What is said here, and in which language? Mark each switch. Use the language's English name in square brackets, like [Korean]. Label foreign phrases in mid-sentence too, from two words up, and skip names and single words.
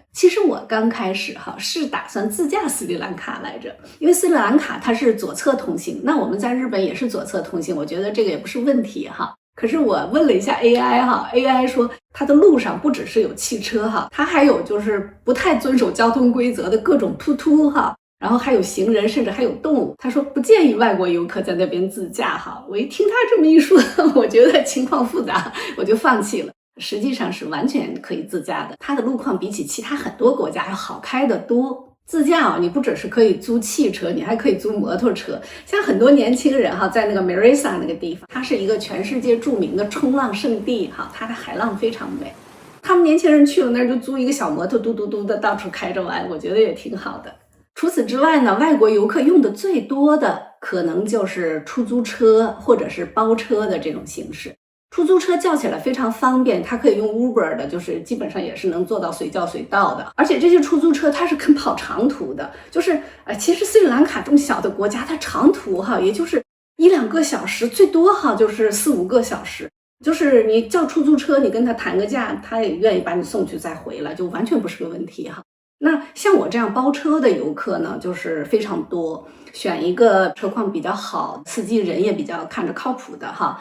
[Chinese] 其實我剛開始哈是打算自駕斯里蘭卡來着，因為斯里蘭卡它是左側通行，那我們在日本也是左側通行，我覺得這個也不是問題哈。可是我問了一下 AI 哈 ，AI 說它的路上不只是有汽車哈，它還有就是不太遵守交通規則的各種突突哈，然後還有行人，甚至還有動物。他說不建議外國遊客在那邊自駕哈。我一聽他這麼一說，我覺得情況複雜，我就放棄了。實際上是完全可以自駕的，它的路況比起其他很多國家要好開得多。自駕啊，你不只是可以租汽車，你還可以租摩托車。像很多年輕人哈，在那個 Marisa 那個地方，它是一個全世界著名的衝浪聖地哈，它的海浪非常美。他們年輕人去了那兒就租一個小摩托，嘟嘟嘟的到處開着玩，我覺得也挺好的。除此之外呢，外國遊客用的最多的可能就是出租車或者是包車的這種形式。出租車叫起來非常方便，它可以用 Uber 的，就是基本上也是能做到隨叫隨到的。而且這些出租車它是肯跑長途的，就是其實斯里蘭卡這麼小的國家，它長途哈，也就是1-2 個小時，最多哈就是4-5個小時。就是你叫出租車，你跟他談個價，他也願意把你送去再回來，就完全不是個問題哈。那像我這樣包車的遊客呢，就是非常多，選一個車況比較好，司機人也比較看着靠譜的哈。